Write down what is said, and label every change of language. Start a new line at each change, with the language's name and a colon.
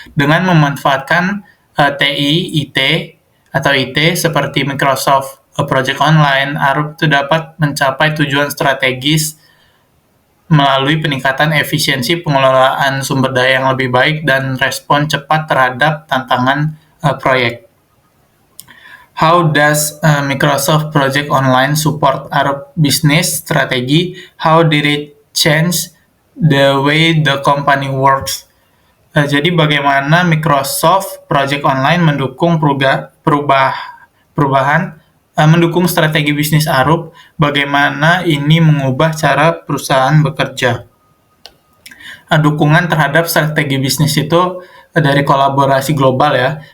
Indonesian: Dengan memanfaatkan TI, IT, atau IT seperti Microsoft Project Online, Arup itu dapat mencapai tujuan strategis melalui peningkatan efisiensi pengelolaan sumber daya yang lebih baik dan respon cepat terhadap tantangan proyek.
English: How does Microsoft Project Online support Arup business strategy? How did it change the way the company works?
Indonesian: Jadi bagaimana Microsoft Project Online mendukung perubahan mendukung strategi bisnis Arup, bagaimana ini mengubah cara perusahaan bekerja. Dukungan terhadap strategi bisnis itu dari kolaborasi global ya.